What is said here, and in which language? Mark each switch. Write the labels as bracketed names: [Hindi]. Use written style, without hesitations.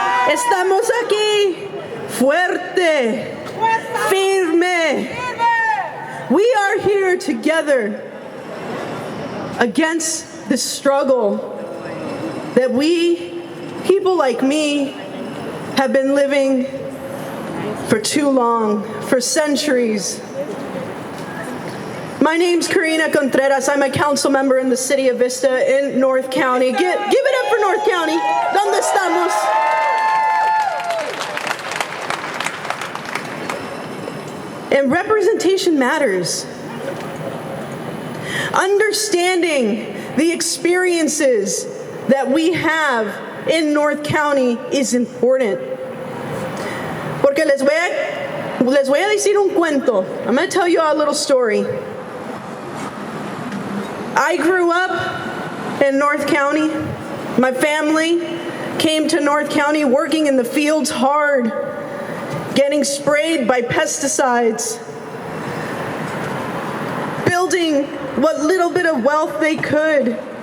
[Spanish] Estamos aquí fuerte, firme. [English] We are here together against the struggle that we, people like me, have been living for too long, for centuries. My name's Corinna Contreras. I'm a council member in the city of Vista in North County. Give it up for North County. [Spanish] ¿Dónde estamos? [English] And representation matters. Understanding the experiences that we have in North County is important. [Spanish] Porque les voy a decir un cuento. [English] I'm going to tell you a little story. I grew up in North County. My family came to North County working in the fields hard, getting sprayed by pesticides, building what little bit of wealth they could.